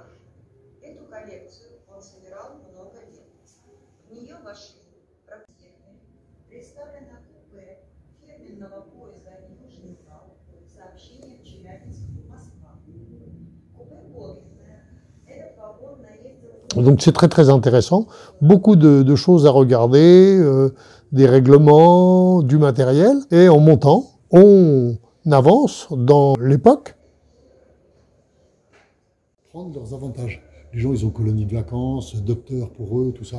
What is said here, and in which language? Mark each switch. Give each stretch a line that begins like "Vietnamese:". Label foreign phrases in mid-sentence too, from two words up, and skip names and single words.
Russian: Эту коллекцию он собирал много лет. В нее вошли проектные, представлено купе фирменного поезда Южный Урал, сообщение Челябинск-Москва. Купе подлинное. Этот вагон наездил...
French: Donc c'est très très intéressant, beaucoup de choses à regarder, des règlements, du matériel, et en montant, on avance dans l'époque. Prendre leurs avantages. Les gens, ils ont colonie de vacances, docteur pour eux, tout ça.